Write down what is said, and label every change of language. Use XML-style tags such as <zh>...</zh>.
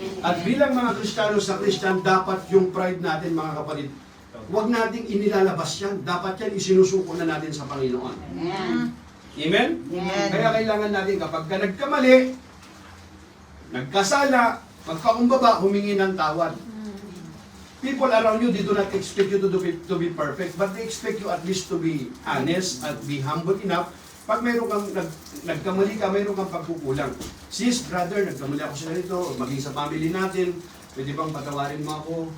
<tl>At bilang mga Kristiyano sa Christian, dapat yung pride natin, mga kapatid, huwag nating inilalabas yan. Dapat yan isinusuko na natin sa Panginoon. Amen? Kaya kailangan natin kapag ka nagkamali, nagkasala, magpakumbaba, humingi ng tawad.</tl> <en>People around you, they do not expect you to be perfect, but they expect you at least to be honest at be humble enough.</en> <tl>Pag mayroon kang nagkamali ka, mayroon kang pagkukulang. Sis, brother, nagkamali ako sa ganito, maging sa family natin, pwede bang patawarin mo ako?</tl>